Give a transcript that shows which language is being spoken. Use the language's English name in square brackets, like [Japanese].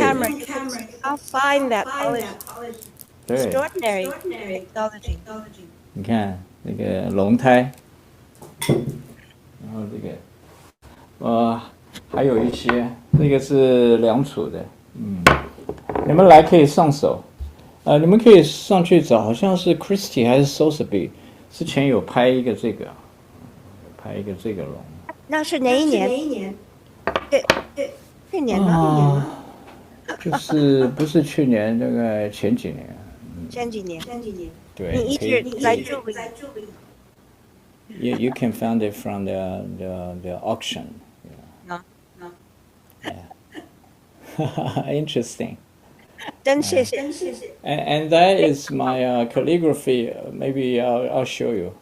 [English] camera, you can see how fine that polish. [Chinese] 对， [English] Extraordinary technology. [Chinese] 你看那个轮胎，然后这个还有一些，这个是良渚的，你们来可以上手，你们可以上去找，好像是 Christie 还是 Sotheby 之前有拍一个这个龙。那是哪一年？去年吗？就是不是去年，大概前几年。前几年。对，你一直在注意。 [English] You can find it from the auction. No. Yeah. Interesting. [Chinese] 真谢谢。 [English] And that is my calligraphy. Maybe I'll show you.